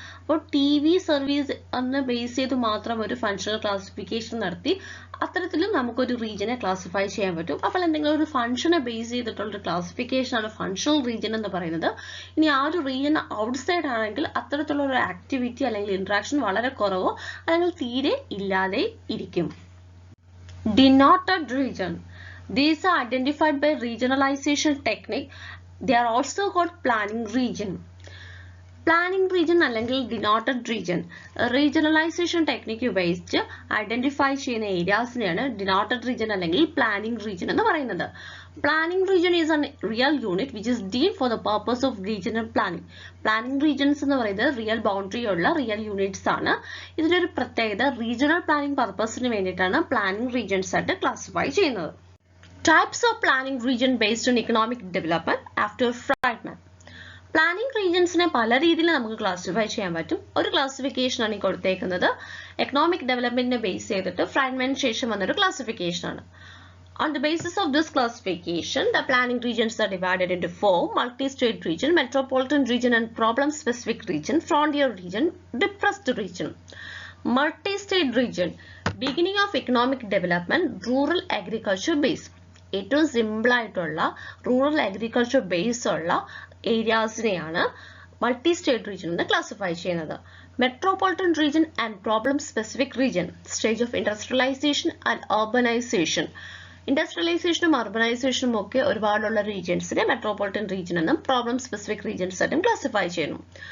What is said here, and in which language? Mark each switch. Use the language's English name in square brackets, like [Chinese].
[Malayalam] അപ്പോൾ TV service എന്ന് base ചെയ്ത് മാത്രം ഒരു ഫങ്ഷണൽ ക്ലാസിഫിക്കേഷൻ നടത്തി അത്തരത്തിലും നമുക്കൊരു റീജിയനെ ക്ലാസിഫൈ ചെയ്യാൻ പറ്റും. അപ്പോൾ എന്തെങ്കിലും ഒരു ഫങ്ഷനെ ബേസ് ചെയ്തിട്ടുള്ള ഒരു ക്ലാസിഫിക്കേഷൻ ആണ് ഫങ്ഷണൽ റീജിയൻ എന്ന് പറയുന്നത്. ഇനി ആ ഒരു റീജിയൻ ഔട്ട്സൈഡ് ആണെങ്കിൽ അത്തരത്തിലുള്ള ഒരു ആക്ടിവിറ്റി അല്ലെങ്കിൽ ഇന്ററാക്ഷൻ വളരെ കുറവോ അല്ലെങ്കിൽ തീരെ ഇല്ലാതെ ഇരിക്കും. [English] Denoted region. These are identified by regionalization technique. They are also called planning region. [Malayalam] Planning region അല്ലെങ്കിൽ ഡിനോട്ടഡ് റീജിയൻ റീജിയണലൈസേഷൻ ടെക്നിക്ക് ഉപയോഗിച്ച് ഐഡന്റിഫൈ ചെയ്യുന്ന ഏരിയാസിനെയാണ് ഡിനോട്ടഡ് റീജിയൻ അല്ലെങ്കിൽ പ്ലാനിംഗ് റീജിയൻ എന്ന് പറയുന്നത്. [English] Planning region is a real unit which is deemed for the purpose of regional planning. [Malayalam] Planning regions എന്ന് പറയുന്നത് real boundary ഉള്ള real units ആണ്. ഇതിന്റെ ഒരു പ്രത്യേകത, റീജിയണൽ പ്ലാനിംഗ് പർപ്പസിന് വേണ്ടിയിട്ടാണ് പ്ലാനിംഗ് റീജിയൻസ് ആയിട്ട് ക്ലാസിഫൈ ചെയ്യുന്നത്. [English] Types of planning region based on economic development after fragment. [Malayalam] Planning റീജിയൻസിനെ പല രീതിയിൽ നമുക്ക് ക്ലാസിഫൈ ചെയ്യാൻ പറ്റും. ഒരു ക്ലാസിഫിക്കേഷൻ ആണ് ഈ കൊടുത്തേക്കുന്നത്. എക്കണോമിക് ഡെവലപ്മെന്റിനെ ബേസ് ചെയ്തിട്ട് ഫ്രാഗ്മെന്റ് ശേഷം വന്നൊരു ക്ലാസിഫിക്കേഷൻ ആണ്. [English] On the basis of this classification, the planning regions are divided into 4: multi-state region, metropolitan region and problem-specific region, frontier region, depressed region. Multi-state region, beginning of economic development, rural agriculture base. [Malayalam] ഏറ്റവും simple ആയിട്ടുള്ള rural agriculture base ഉള്ള ഏരിയാസിനെയാണ് multi state region എന്ന് classify ചെയ്യുന്നത്. [English] Metropolitan region and problem specific region, stage of industrialisation and urbanisation. [Malayalam] ഇൻഡസ്ട്രിയലൈസേഷനും അർബനൈസേഷനും ഒക്കെ ഒരുപാടുള്ള റീജിയൻസിനെ metropolitan region എന്നും problem specific regions ആയിട്ടും classify ചെയ്യുന്നു.